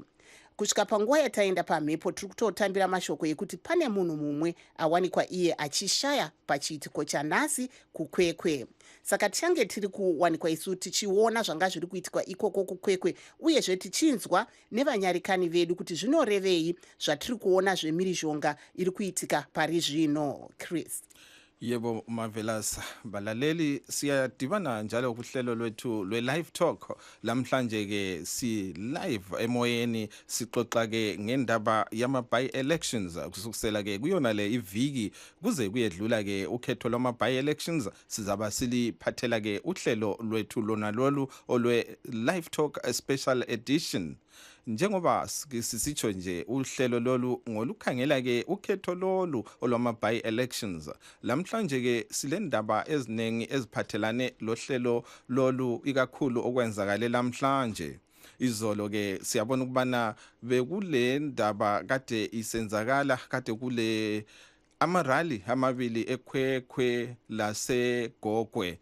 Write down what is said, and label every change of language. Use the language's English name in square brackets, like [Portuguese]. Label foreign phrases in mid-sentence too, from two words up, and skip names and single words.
[Shona] Kusvika panguva yataenda pamhepo tiri kutotambira mashoko ekuti pane munhu mumwe awanikwa iye achishaya pachiitiko chanhasi kukwekwe. Saka tichange tiri kuwanikwa isu tichiona zvanga zviri kuitikwa ikoko kukwekwe, uyezve tichinzwa nevanyarikani vedu kuti zvinorevei zvatiri kuona zvemhirizhonga iri kuitika pari zvino. Chris. [North Ndebele] Yebo Marvelous, balaleli siyadibana njalo kuhlelo lwethu lwe-Live Talk. Lamhlanje ke si live emoyeni sixoxa ke ngendaba yama-by-elections kusukisela ke kuyona le iviki kuze kuyedlula ke ukhetho lwama-by-elections. Sizaba siliphathela ke uhlelo lwethu lona lolu olwe-Live Talk special edition. Njengoba sisitsho nje uhlelo lolu ngolukhangela ke ukhetho lolu olwama by elections. Lamhlanje ke silendaba ezinengi eziphathelane lohlelo lolu ikakhulu okwenzakale lamhlanje. Izolo ke siyabona ukubana bekule ndaba kade isenzakala kade kule amarali amabili ekhwekhwe lasegogwe.